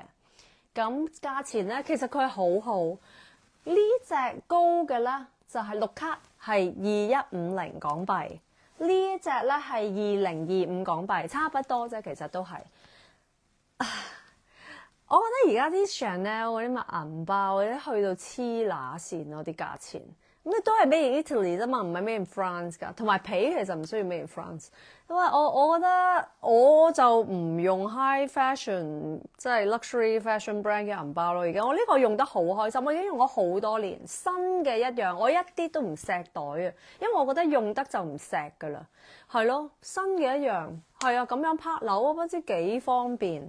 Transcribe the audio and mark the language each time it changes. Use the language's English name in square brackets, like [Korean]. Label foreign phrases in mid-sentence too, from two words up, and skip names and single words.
[Cantonese] 咁價錢咧其實佢係好好，呢隻高嘅咧就係6卡係2150港幣，呢一隻咧係2025港幣，差不多啫，其實都係。我覺得而家啲 Chanel 嗰啲乜銀包嗰啲去到黐乸線咯，啲價錢咁你都係 [English] made in Italy [Cantonese] 啫嘛，唔係 [English] made in France [Cantonese] 㗎。同埋皮其實唔需要 [English] made in France， [Cantonese] 因為我覺得我就唔用 [English] high fashion [Cantonese] 即係 [English] luxury fashion brand [Cantonese] 嘅銀包咯。而家我呢個用得好開心，我已經用咗好多年，新嘅一樣，我一啲都唔錫袋啊，因為我覺得用得就唔錫㗎啦，係咯，新嘅一樣，係啊，咁樣拍鈕我不知幾方便。